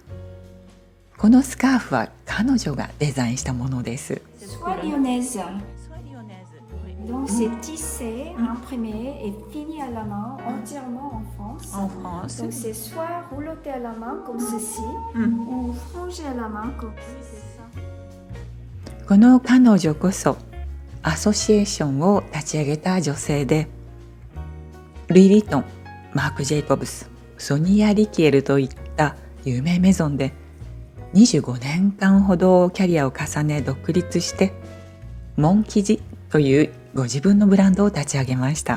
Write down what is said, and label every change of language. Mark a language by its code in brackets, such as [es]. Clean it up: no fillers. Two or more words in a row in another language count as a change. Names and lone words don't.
[ja] このスカーフは彼女がデザインしたものです。 [fr] Donc c'est tissé, imprimé et fini à la main entièrement en France. Donc c'est soit rouloté à la main comme ceci ou frangé à la main comme ceci. [ja] この彼女こそアソシエーションを立ち上げた女性で、ルイ・ヴィトン、マーク・ジェイコブス、ソニア・リキエルといった有名メゾンで25年間ほどキャリアを重ね独立して、モン生地というご自分のブランドを立ち上げました。